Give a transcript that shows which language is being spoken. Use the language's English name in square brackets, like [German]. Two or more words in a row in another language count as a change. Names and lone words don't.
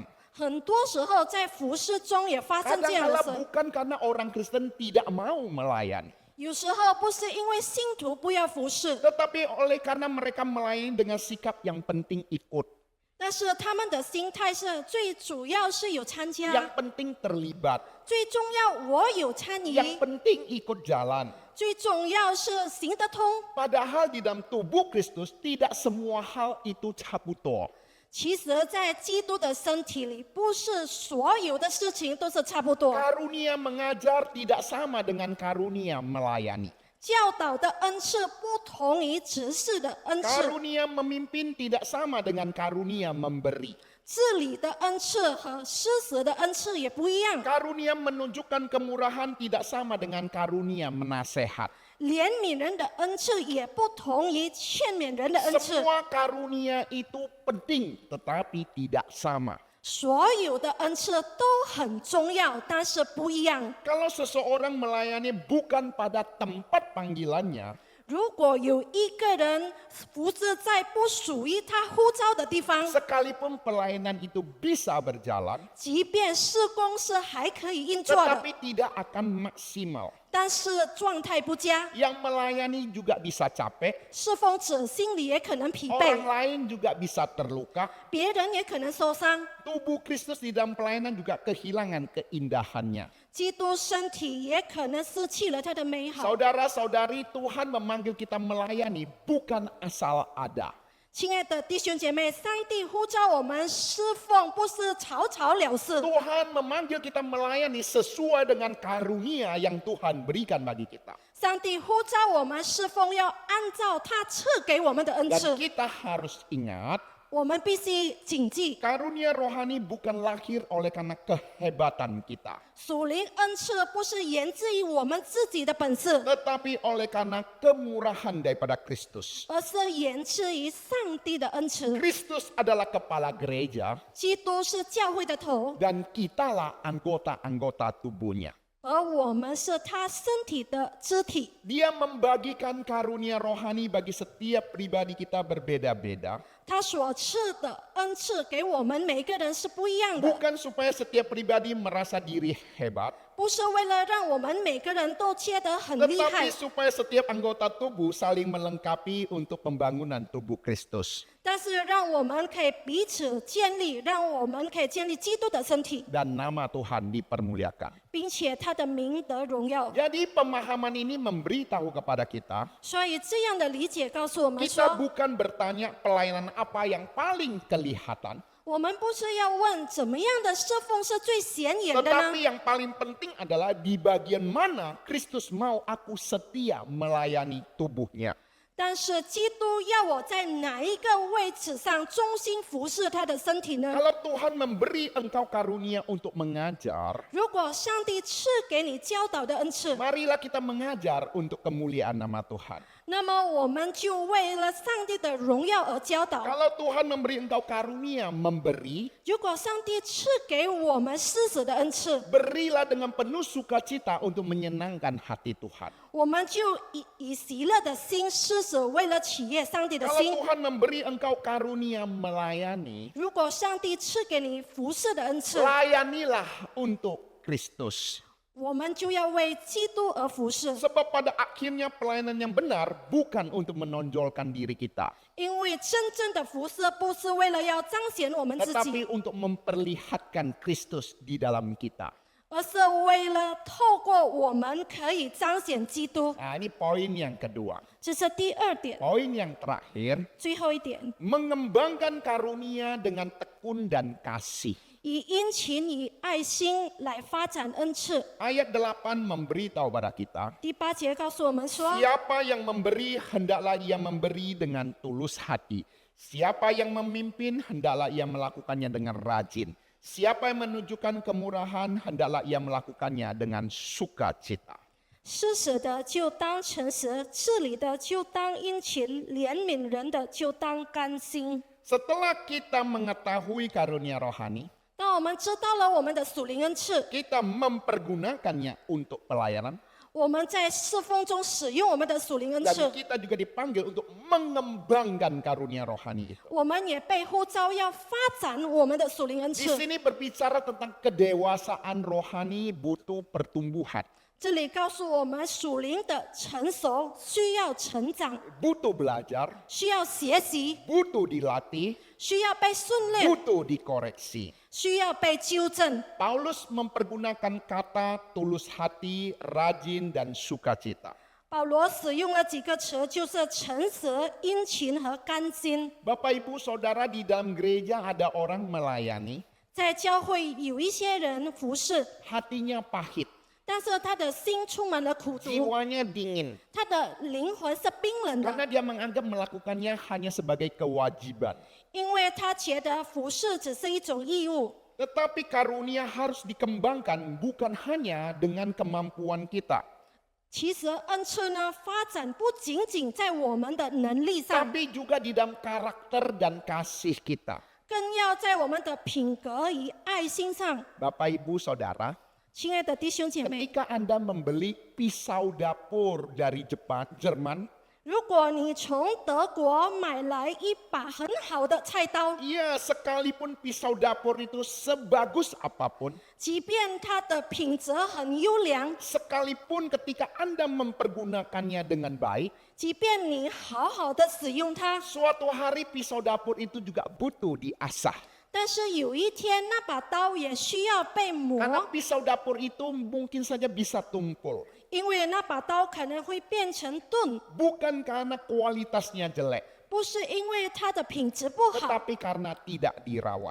[Chinese] 很多时候在服事中也发生这样的 [Indonesian] Kadang-kala [Chinese] 事。 [Indonesian] bukan karena orang Kristen tidak mau melayani, [Chinese] 有时候不是因为信徒不要服事， [Indonesian] tetapi oleh karena mereka melayani dengan sikap yang penting ikut, [Chinese] 但是他们的心态是最主要是有参加， [Indonesian] yang penting terlibat, [Chinese] 最重要我有参与， [Indonesian] yang penting ikut jalan. [Chinese] 最重要是行得通。 [Indonesian] Padahal di dalam tubuh Kristus tidak semua hal itu caputul. [Chinese] 其实，在基督的身体里，不是所有的事情都是差不多。 [Indonesian] Karunia mengajar tidak sama dengan karunia melayani. [Chinese] 教导的恩赐不同于指示的恩赐， [Indonesian] Karunia memimpin tidak sama dengan karunia memberi. [Chinese] 治理的恩赐和施舍的恩赐也不一样， [Indonesian] Karunia menunjukkan kemurahan tidak sama dengan karunia menasehat. [Chinese] 怜悯人的恩赐也不同于劝勉人的恩赐。 [Indonesian] Semua karunia itu penting tetapi tidak sama. [Chinese] 所有的恩赐都很重要，但是不一样。 [Indonesian] Kalau seseorang melayani bukan pada tempat panggilannya, [Chinese] 如果有一个人服侍在不属于他呼召的地方， [Indonesian] sekalipun pelayanan itu bisa berjalan, [Chinese] 即便事工是还可以运作的， [Indonesian] tetapi tidak akan maksimal. [Chinese] 但是状态不佳， [Indonesian] Yang melayani juga bisa capek, [Chinese] 侍奉者心里也可能疲 [Indonesian] orang [Chinese] 惫， [Indonesian] lain juga bisa terluka. [Chinese] 别人也可能受伤。 [Indonesian] Tubuh Kristus di dalam pelayanan juga kehilangan keindahannya. [Chinese] 基督身体也可能失去了他的美好。 [Indonesian] Saudara-saudari, Tuhan memanggil kita melayani bukan asal ada. [Chinese] 亲爱的弟兄姐妹，上帝呼召我们侍奉，不是草草了事。 [Indonesian] Tuhan memanggil kita melayani sesuai dengan karunia yang Tuhan berikan bagi kita. [Chinese] 上帝呼召我们侍奉，要按照他赐给我们的恩 [Indonesian] Dan [Chinese] 赐。 [Indonesian] kita harus ingat, [Chinese] 我们必须谨记， [Indonesian] karunia rohani bukan lahir oleh karena kehebatan kita, [Chinese] 属灵恩赐不是源自于我们自己的本事， [Indonesian] tetapi oleh karena kemurahan daripada Kristus. [Chinese] 而是源自于上帝的恩赐。 [Indonesian] Kristus adalah kepala gereja [Chinese] 基督是教会的头， [Indonesian] dan kitalah anggota-anggota tubuhnya. [Chinese] 而我们是他身体的肢体。 [Indonesian] Dia membagikan karunia rohani bagi setiap pribadi kita berbeda-beda. [Chinese] 他所赐的恩赐给我们每个人是不一样的， [Indonesian] Bukan supaya setiap pribadi merasa diri hebat, [Chinese] 不是为了让我们每个人都觉得很厉害 [Indonesian] tetapi，supaya setiap anggota tubuh saling melengkapi untuk pembangunan tubuh Kristus. [Chinese] 但是让我们可以彼此建立，让我们可以建立基督的身体， [Indonesian] Dan nama Tuhan dipermuliakan. [Chinese] 并且他的名得荣耀。 [Indonesian] Jadi pemahaman ini memberitahu kepada kita, [Chinese] 所以这样的理解告诉我们 [Indonesian] kita [Chinese] 说， [Indonesian] bukan bertanya pelayanan apa yang paling kelihatan, [Chinese] 我们不是要问怎么样的侍奉是最显眼的呢？ [Indonesian] Tetapi yang paling penting adalah di bagian mana Kristus mau aku setia melayani tubuhnya. [Chinese] 但是基督要我在哪一个位置上忠心服侍他的身体呢？ [Indonesian] Kalau Tuhan memberi engkau karunia untuk mengajar, [Chinese] 如果上帝赐给你教导的恩赐， [Indonesian] marilah kita mengajar untuk kemuliaan nama Tuhan. [Chinese] 那么我们就为了上帝的荣耀而教导。 [Indonesian] Kalau Tuhan memberi engkau karunia memberi, [Chinese] 如果上帝赐给我们施舍的恩赐， [Indonesian] berilah dengan penuh sukacita untuk menyenangkan hati Tuhan. [Chinese] 我们就以喜乐的心施舍，为了喜悦上帝的 [Indonesian] Kalau [Chinese] 心。 [Indonesian] Tuhan memberi engkau karunia melayani, [Chinese] 如果上帝赐给你服侍的恩赐， [Indonesian] layanilah untuk Kristus. [Chinese] 我们就要为基督而服侍， [Indonesian] Sebab pada akhirnya pelayanan yang benar bukan untuk menonjolkan diri kita, [Chinese] 因为真正的服侍不是为了要彰显我们自己， [Indonesian] tetapi untuk memperlihatkan Kristus di dalam kita. [Chinese] 而是为了透过我们可以彰显基督。 [Indonesian] Nah, ini poin yang kedua. [Chinese] 这是第二点， [Indonesian] Poin yang terakhir, [Chinese] 最后一点， [Indonesian] mengembangkan karunia dengan tekun dan kasih. [Chinese] 以殷勤、以爱心来发展恩赐。 [Indonesian] Ayat 8 memberitahu pada kita, [Chinese] 第8节告诉我们说， [Indonesian] siapa yang memberi, hendaklah ia memberi dengan tulus hati. Siapa yang memimpin, hendaklah ia melakukannya dengan rajin. Siapa yang menunjukkan kemurahan, hendaklah ia melakukannya dengan sukacita. [Chinese] 施舍的就当诚实，治理的就当殷勤，怜悯人的就当甘心。 [Indonesian] Setelah kita mengetahui karunia rohani, [Chinese] 当我们知道了我们的属灵恩赐， [Indonesian] kita mempergunakannya untuk pelayanan, [Chinese] 我们在侍奉中使用我们的属灵恩 [Indonesian] dan [Chinese] 赐， [Indonesian] kita juga dipanggil untuk mengembangkan karunia rohani itu. [Chinese] 我们也被呼召要发展我们的属灵恩 [Indonesian] Di [Chinese] 赐。 [Indonesian] sini berbicara tentang kedewasaan rohani butuh pertumbuhan, [Chinese] 这里告诉我们，属灵的成熟需要成长， [Indonesian] butuh belajar, [Chinese] 需要学习， [Indonesian] butuh dilatih, [Chinese] 需要被训练， [Indonesian] butuh dikoreksi. [Chinese] 需要被纠正。 [Indonesian] Paulus mempergunakan kata tulus hati, rajin, dan sukacita. [Chinese] 保罗使用了几个词，就是诚实、殷勤和甘心。 [Indonesian] Bapak Ibu Saudara, di dalam gereja ada orang melayani, [Chinese] 在教会有一些人服侍， [Indonesian] hatinya pahit, [Chinese] 但是他的心充满了苦毒， [Indonesian] jiwanya dingin, [Chinese] 他的灵魂是冰冷的， [Indonesian] karena dia menganggap melakukannya hanya sebagai kewajiban. [Chinese] 因为他觉得服侍只是一种义务。 [Indonesian] Tetapi karunia harus dikembangkan bukan hanya dengan kemampuan kita, [Chinese] 其实恩赐呢，发展不仅仅在我们的能力上， [Indonesian] tapi juga di dalam karakter dan kasih kita. [Chinese] 更要在我们的品格与爱心上。 [Indonesian] Bapak Ibu Saudara, [Chinese] 亲爱的弟兄姐妹， [Indonesian] ketika Anda membeli pisau dapur dari Jerman, [Chinese] 如果你从德国买来一把很好的菜刀， [Indonesian] ya sekalipun pisau dapur itu sebagus apapun, [Chinese] 即便它的品质很优良， [Indonesian] sekalipun ketika Anda mempergunakannya dengan baik, [Chinese] 即便你好好的使用它， [Indonesian] suatu hari pisau dapur itu juga butuh diasah. [Chinese] 但是有一天那把刀也需要被磨， [Indonesian] Karena pisau dapur itu mungkin saja bisa tumpul. [Chinese] 因为那把刀可能会变成钝， [Indonesian] Bukan karena kualitasnya jelek, [Chinese] 不是因为它的品质不好， [Indonesian] tetapi karena tidak dirawat.